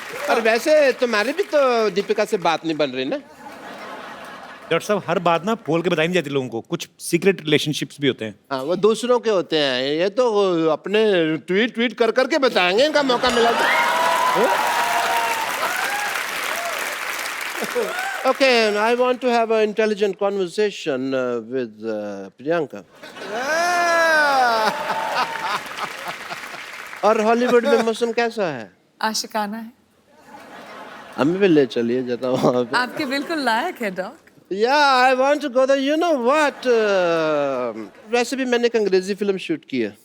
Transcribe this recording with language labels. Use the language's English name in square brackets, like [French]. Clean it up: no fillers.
[Hindi] और वैसे तुम्हारी भी तो दीपिका से बात नहीं बन रही ना? डॉक्टर साहब हर बात ना बोल के बताई नहीं जाती लोगों को, कुछ सीक्रेट रिलेशनशिप्स भी होते हैं। हाँ, वो दूसरों के होते हैं, ये तो अपने ट्वीट कर करके बताएंगे, इनका मौका मिला तो। [English] Okay, I want to have an intelligent conversation with Priyanka. [Hindi] और हॉलीवुड में मौसम कैसा है? आशिकाना है। हमें भी ले चलिए जरा वहाँ पे। आपके बिल्कुल लायक है dock. [English] Yeah, I want to go there. You know what? [Hindi] वैसे भी मैंने एक अंग्रेजी फिल्म शूट की है।